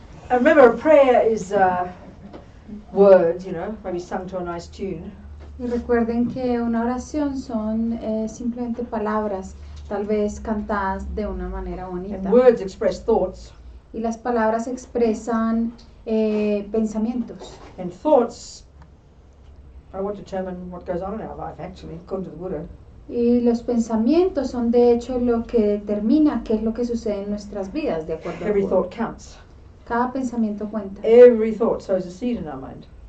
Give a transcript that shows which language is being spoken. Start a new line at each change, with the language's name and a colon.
English: And remember, a prayer is words, you know, maybe sung to a nice tune.
Spanish: Y recuerden que una oración son simplemente palabras, tal vez cantadas de una manera bonita.
English: And words express thoughts.
Spanish: Y las palabras expresan pensamientos.
English: And thoughts are what determine what goes on in our life, actually, according to the Buddha.
Spanish: Y los pensamientos son de hecho lo que determina qué es lo que sucede en nuestras vidas, de acuerdo al
English: Every
Spanish: Buda.
English: thought counts.
Spanish: Cada pensamiento cuenta.
English: Every thought sows a seed in our mind.